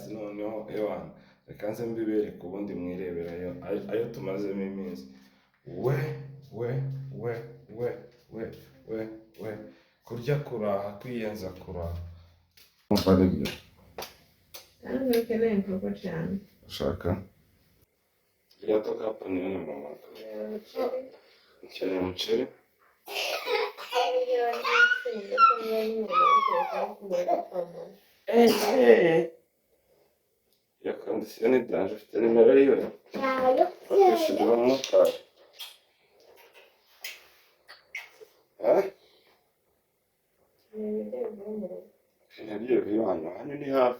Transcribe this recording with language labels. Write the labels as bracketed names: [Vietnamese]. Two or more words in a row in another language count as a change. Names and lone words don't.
[Kinyarwanda] Noneho ewana reka nze mbibereke ubundi mwireberayo ayo tumazemo iminsi. We kurya kuraha, kwiyenza kuraha. Umva aribyo ushaka iratoka [Swahili] hapa nione mama. [Kinyarwanda] Ukeneye umuceri? Iyo kondisiyo ni danje. Ufite nimero yiwe? Bakwishyurira umumotari. Nagiye kuyibana hano ni hafi.